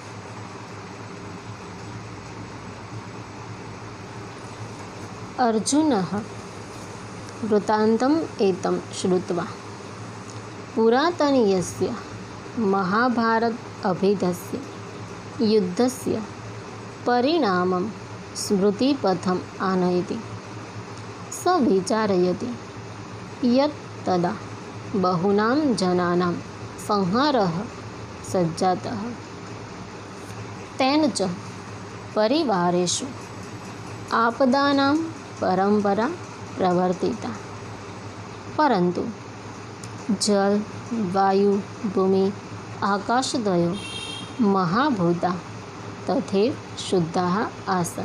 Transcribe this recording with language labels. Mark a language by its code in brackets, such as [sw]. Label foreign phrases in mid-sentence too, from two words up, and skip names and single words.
[sa] અર્જુનઃ વૃત્તાંતમ એતમ શ્રુત્વા પુરાતનીયસ્ય મહાભારત અભિધસ્ય યુદ્ધસ્ય પરિણામમ स्मृतिपथम् आनयति। स विचारयति यत् तदा बहूनां जनानां संहारः सञ्जातः, तेन च परिवारेषु आपदानां परम्परा प्रवर्तिता, परन्तु जल वायु भूमि आकाशद्वयो महाभूता तथैव शुद्धाः आसन्।